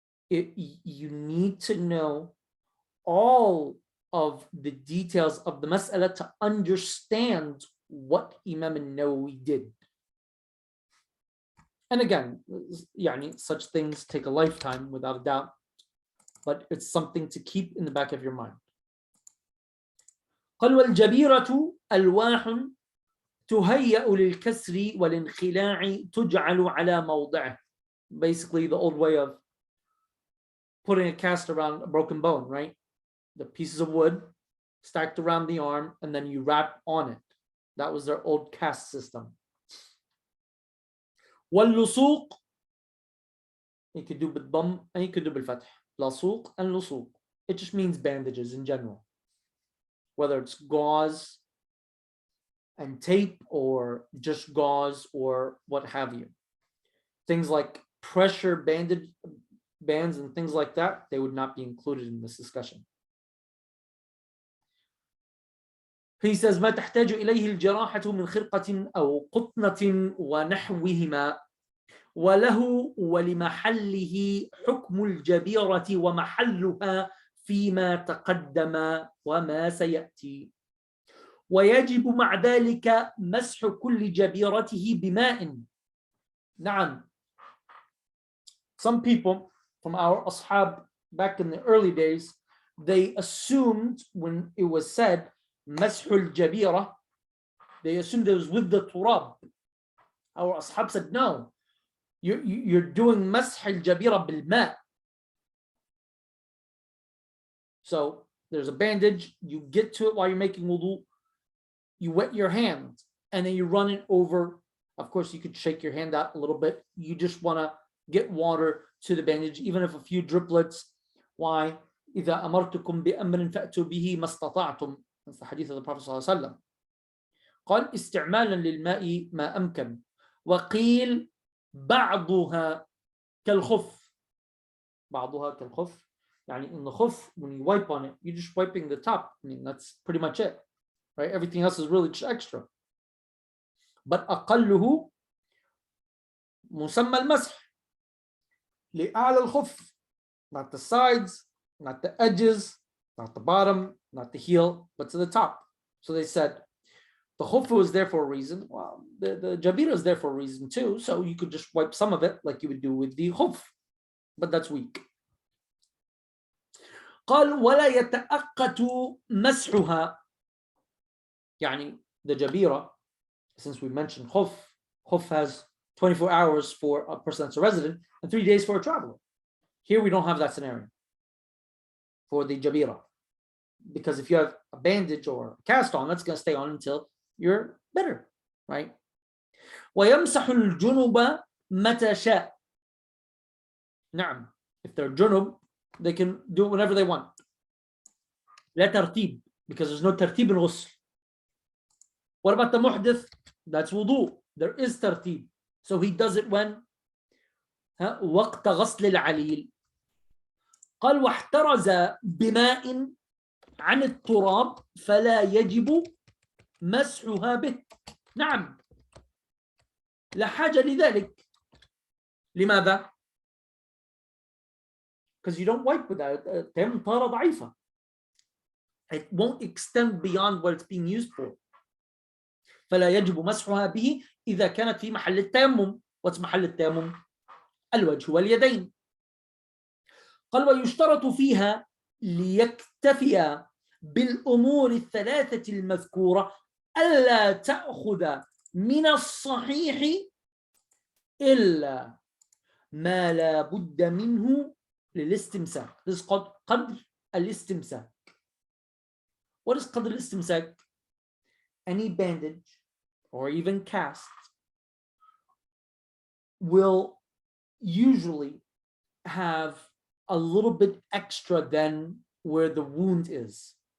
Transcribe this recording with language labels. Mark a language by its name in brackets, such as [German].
[English] you need to know all of the details of the mas'ala to understand what Imam al-Nawawi did. And again, such things take a lifetime without a doubt, but it's something to keep in the back of your mind. [Arabic] قال والجبيرة ألواح تهيأ للكسر والانخلاع تجعل على موضعه. [English] Basically the old way of putting a cast around a broken bone, right? The pieces of wood stacked around the arm and then you wrap on it. That was their old cast system. واللصوق, you could do بالضم and you could do بالفتح. [Arabic] لصوق and لصوق. [English] It just means bandages in general. Whether it's gauze and tape or just gauze or what have you. Things like pressure bandage bands and things like that, they would not be included in this discussion. He says [Arabic] ما تحتاج إليه الجراحة من خرقة أو قطنة ونحوهما وله ولمحله حكم الجبيرة ومحلها فيما تقدم وما سيأتي ويجب مع ذلك مسح كل جبيرته بماء. نعم. [English] Some people from our ashab back in the early days, they assumed when it was said mashul jabira, they assumed it was with the turab. Our ashab said no, you're doing mashul jabira bil ma. So there's a bandage, you get to it while you're making wudu, you wet your hand and then you run it over. Of course you could shake your hand out a little bit, you just want to get water to the bandage, even if a few driplets. Why? [Arabic] إذا أمرتكم بأمر فأتوا به ما استطعتم. [English] That's the hadith of the Prophet [Arabic] صلى الله عليه وسلم. قال استعمالا للماء ما أمكن. وقيل بعضها كالخف. بعضها كالخف. [English] يعني in the khuf, when you wipe on it, you're just wiping the top. I mean, that's pretty much it, right? Everything else is really just extra. [Arabic] But أقله مسمى المسح. [English] لأعلى الخف, not the sides, not the edges, not the bottom, not the heel, but to the top. So they said the khuf was there for a reason. Well, the jabira is there for a reason too. So you could just wipe some of it like you would do with the khuf, but that's weak. [Arabic] قال ولا يتأقت مسحها. [English] يعني the jabira, since we mentioned khuf has 24 hours for a person that's a resident and 3 days for a traveler. Here we don't have that scenario for the jabira, because if you have a bandage or a cast on, that's going to stay on until you're better, right? [Arabic] ويمسح الجنوب متى شاء. [English] نعم, if they're junub, they can do it whenever they want. [Arabic] لا ترتيب, [English] because there's no [Arabic] ترتيب الغسل. [English] What about the muhdith? That's wudu. There is tartib. So he does it when [Arabic] وقت غسل العليل. قال واحترز بماء عن التراب فلا يجب مسحها به. نعم, لا حاجة لذلك. [English] لماذا؟ Because you don't wipe with that. [Arabic] تيمم طهارة ضعيفة. [English] It won't extend beyond what it's being used for. [Arabic] فلا يجب مسحها به إذا كانت في محل التيمم. [English] What's [Arabic] محل التيمم؟ الوجه واليدين. قال ويشترط فيها ليكتفي بالأمور الثلاثة المذكورة ألا تأخذ من الصحيح إلا ما لا بد منه للاستمساك. [English] This is called [Arabic] قدر الاستمساك. [English] What is قدر الاستمساك? Any bandage or even cast will usually have a little bit extra than where the wound is.